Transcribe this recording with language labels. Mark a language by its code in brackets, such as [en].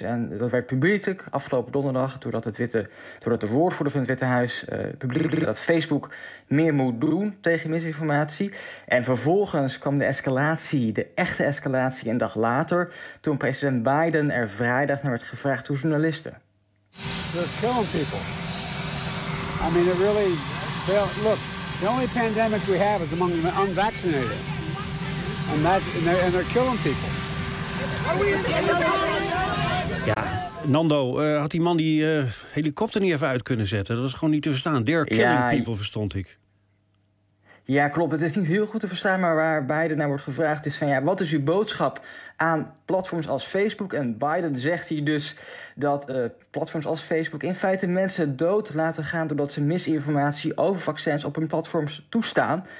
[nl] En dat werd publiekelijk afgelopen donderdag, doordat de woordvoerder van het Witte Huis publiekelijk dat Facebook meer moet doen tegen misinformatie. En vervolgens kwam de echte escalatie, een dag later, toen president Biden er vrijdag naar werd gevraagd door journalisten. [en] They're killing people. I mean, it really, look, the only pandemic we have is among the unvaccinated. And they're killing people. [nl] Ja, Nando, had die man die helikopter niet even uit kunnen zetten? Dat was gewoon niet te verstaan. [en] They're killing people, [nl] verstond ik. Ja, klopt. Het is niet heel goed te verstaan, maar waar Biden naar wordt gevraagd is van ja, wat is uw boodschap aan platforms als Facebook? En Biden zegt hier dus dat platforms als Facebook in feite mensen dood laten gaan doordat ze misinformatie over vaccins op hun platforms toestaan.